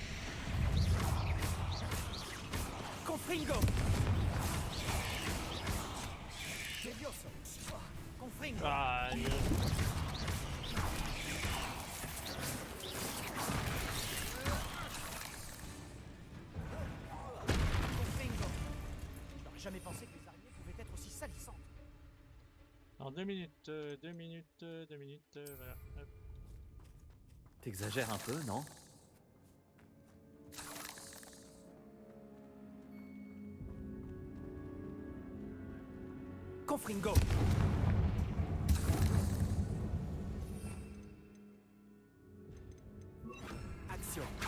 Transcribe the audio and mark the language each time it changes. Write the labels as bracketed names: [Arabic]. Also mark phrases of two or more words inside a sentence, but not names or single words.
[French] Confringo! Levioso! Confringo! Ah, Confringo! Je n'aurais jamais pensé que les araignées pouvaient être aussi salissantes. en 2 minutes, 2 minutes, 2 minutes, voilà. Hop. T'exagères un peu, non? Confringo! Action.